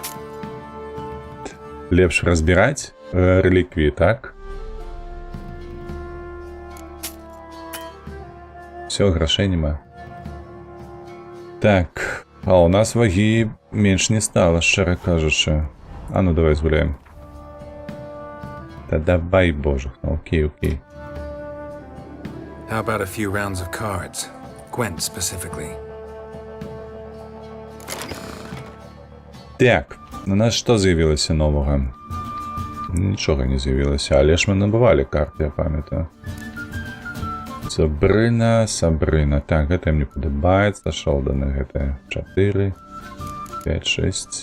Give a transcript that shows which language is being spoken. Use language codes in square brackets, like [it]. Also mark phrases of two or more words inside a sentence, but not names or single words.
[be] Лепш разбіраць рэліквіі, так? [uk] Всё, грошей нема. [be] Так, а у нас вагі менш не стала, шчыра кажучы. А ну давай згуляем. Та давай, божух, ну окей, окей. [en] How about a few rounds of cards? Gwent specifically. [be] Так, у нас што з'явілася новага? Нічога не з'явілася, але ж мы набывалі карты, я памятаю. Сабрына. Так, гэта мне падабаецца. Шолданы гэта 4, 5, 6.